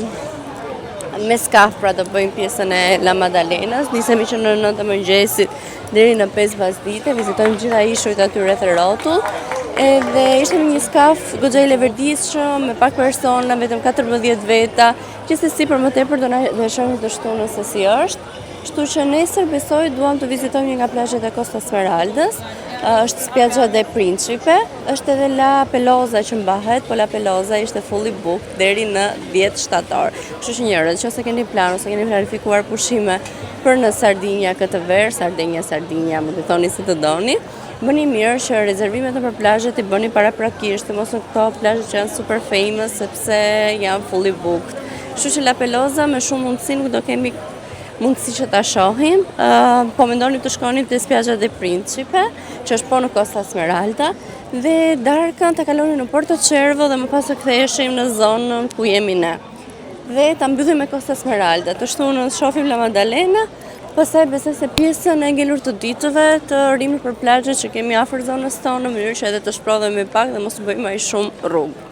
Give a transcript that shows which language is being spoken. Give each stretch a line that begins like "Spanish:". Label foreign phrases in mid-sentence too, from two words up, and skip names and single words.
Albanian: Me skaf pra do bëjmë pjesën e La Maddalenës, nisemi që në 9 të mëngjesit deri në 5 pasdite, vizitojmë gjitha ishujt aty rreth rrotull, edhe ishte një skaf goxha i leverdisshëm, me pak persona, vetëm 14 veta, gjithsesi për më tepër do na shohim të shtunën se si është. Kështu që nesër besoj duam të vizitojmë një nga plazhet e Costa Smeraldës, është spiaggia de Principe, është edhe La Pelosa që mbahet, po La Pelosa ishte
English: fully booked
Albanian: deri në 10 shtator. Kështu që njerëz, nëse keni plan ose keni planifikuar pushime për në Sardinja këtë verë, Sardinja, më të thoni si të doni, bëni mirë që rezervimet për plazhet i bëni paraprakisht, mos në këto plazhe që janë
English: super famous
Albanian: sepse janë
English: fully booked.
Albanian: Kështu që La Pelosa me shumë mundësi nuk do kemi mundësi që ta shohim, po mendonim të shkonim te spiaggia de Principe, që është po në Costa Smeralda, dhe darkën ta kalonim në Porto Cervo dhe më pas të ktheheshim në zonën ku jemi ne. Dhe ta mbyllim me Costa Smeralda, të shtunën shohim La Maddalena, pastaj besoj se pjesën e ngelur të ditëve të rrim për plazhet që kemi afër zonës tonë në mënyrë që edhe të shprodhemi pak dhe mos bëjmë aq shumë rrugë.